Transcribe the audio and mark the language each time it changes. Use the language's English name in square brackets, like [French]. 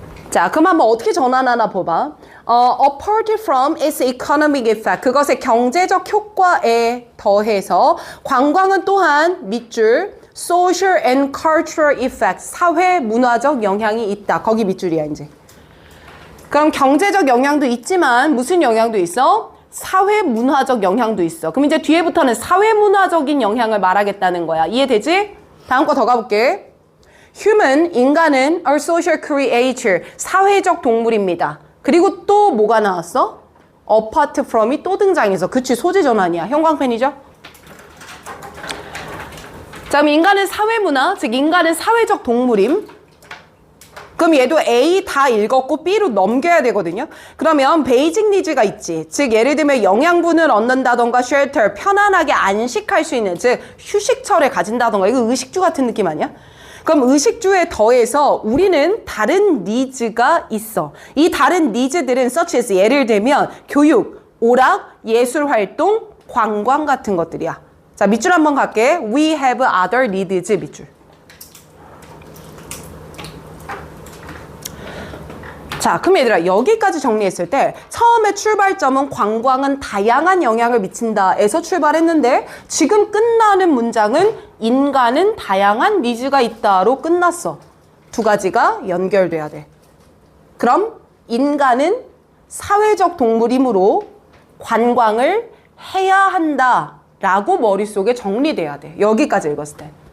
[Korean] 자, 그럼 한번 어떻게 전환하나 봐봐. [English] apart from its economic effect, [Korean] 그것의 경제적 효과에 더해서 관광은 또한 밑줄 [English] social and cultural effect, [Korean] 사회 문화적 영향이 있다. 거기 밑줄이야 이제. 그럼 경제적 영향도 있지만 무슨 영향도 있어? 사회 문화적 영향도 있어. 그럼 이제 뒤에부터는 사회 문화적인 영향을 말하겠다는 거야. 이해되지? 다음 거 더 가볼게. [English] Human, [Korean] 인간은 [English] a social creature, [Korean] 사회적 동물입니다. 그리고 또 뭐가 나왔어? apart from이 또 등장해서. 그치, 소재 전환이야. 형광펜이죠? 자, 그럼 인간은 사회문화, 즉 인간은 사회적 동물임. 그럼 얘도 A 다 읽었고 B로 넘겨야 되거든요. 그러면 베이직 니즈가 있지. 즉 예를 들면 영양분을 얻는다던가 쉘터, 편안하게 안식할 수 있는, 즉 휴식처를 가진다던가. 이거 의식주 같은 느낌 아니야? 그럼 의식주에 더해서 우리는 다른 니즈가 있어. 이 다른 니즈들은 such as 예를 들면 교육, 오락, 예술활동, 관광 같은 것들이야. 자, 밑줄 한번 갈게. [English] We have other needs 밑줄. [Korean] 자, 그럼 얘들아 여기까지 정리했을 때 처음에 출발점은 관광은 다양한 영향을 미친다에서 출발했는데 지금 끝나는 문장은 인간은 다양한 니즈가 있다로 끝났어. 두 가지가 연결돼야 돼. 그럼 인간은 사회적 동물이므로 관광을 해야 한다라고 머릿속에 정리돼야 돼. 여기까지 읽었을 때.